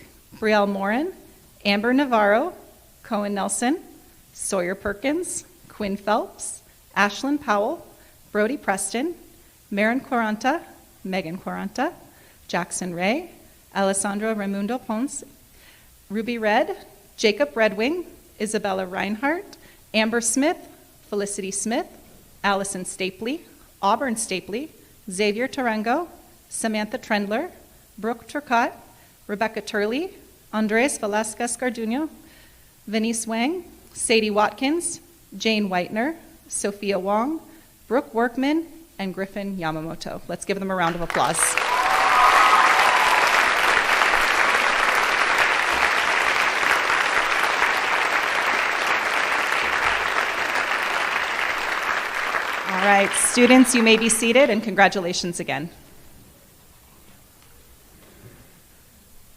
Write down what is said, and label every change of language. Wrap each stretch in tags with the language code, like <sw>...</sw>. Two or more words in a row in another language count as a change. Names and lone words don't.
<en>Brielle Morin, Amber Navarro, Cohen Nelson, Sawyer Perkins, Quinn Phelps, Ashlyn Powell, Brody Preston, Maren Quaranta, Megan Quaranta, Jackson Ray, Alessandro Raimundo Ponce, Ruby Red, Jacob Redwing, Isabella Reinhart, Amber Smith, Felicity Smith, Allison Stapley, Auburn Stapley, Xavier Tarango, Samantha Trendler, Brooke Turcott, Rebecca Turley, Andres Velasquez Garduno, Venice Wang, Sadie Watkins, Jane Whitener, Sophia Wong, Brooke Workman, and Griffin Yamamoto. Let's give them a round of applause. All right, students, you may be seated, and congratulations again.</en>